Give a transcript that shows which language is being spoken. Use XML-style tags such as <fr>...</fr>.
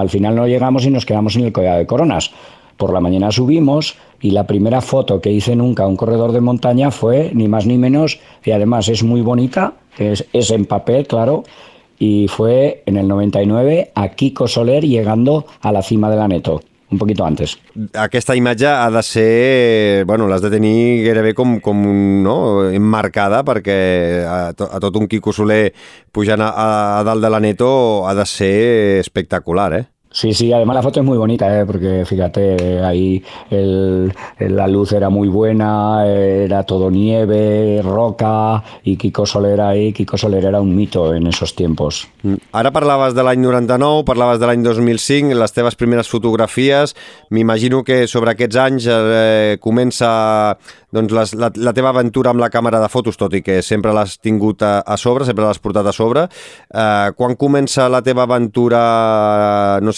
<es>Al final no llegamos y nos quedamos en el Collado de Coronas. Por la mañana subimos y la primera foto que hice nunca a un corredor de montaña fue ni más ni menos, y además es muy bonita, es en papel, claro, y fue en el 99 a Quico Soler llegando a la cima de la Neto. Un poquito antes.</es> <ca>Aquesta imatge ha de ser... Bueno, l'has de tenir gairebé com no? Emmarcada, perquè a tot un Quico Soler pujant a dalt de la Neto ha de ser espectacular,</ca> <es>Sí, además la foto es muy bonita, porque fíjate, ahí la luz era muy buena, era todo nieve, roca, i Quico Soler ahí, Quico Soler era un mito en esos tiempos.</es> <ca>Ara parlaves de l'any 99, parlaves de l'any 2005, les teves primeres fotografies, m'imagino que sobre aquests anys comença doncs, la teva aventura amb la càmera de fotos, tot i que sempre l'has tingut a sobre, sempre l'has portat a sobre. Quan comença la teva aventura, no sé</ca>